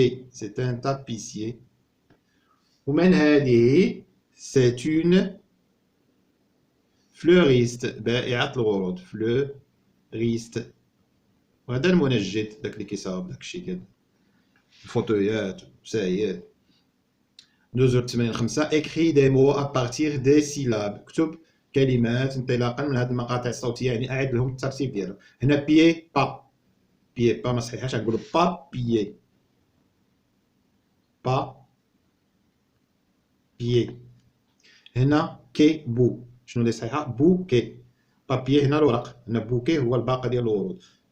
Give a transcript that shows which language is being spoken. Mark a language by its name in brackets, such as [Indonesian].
[French] c'est un tapissier. [Arabic] ومن هذه [French] c'est une fleuriste. [Arabic] بائعة الورود. fleuriste. وهذا المنجد داك اللي كيصاوب داكشي ديال الفوتويات والسايات. ندوزو للتمرين 5. [French] écris des mots à partir des syllabes. [Arabic] اكتب كلمات انطلاقا من هذه المقاطع الصوتية، يعني أعد لهم الترتيب ديالهم. هنا بيي با، بيي با ما صحيحاش، غنقولو با بيي، با بيي. هنا كي بو، شنو اللي صحيحة؟ بوكي. بابيي هنا الورق، هنا بوكي هو الباقة ديال الورود.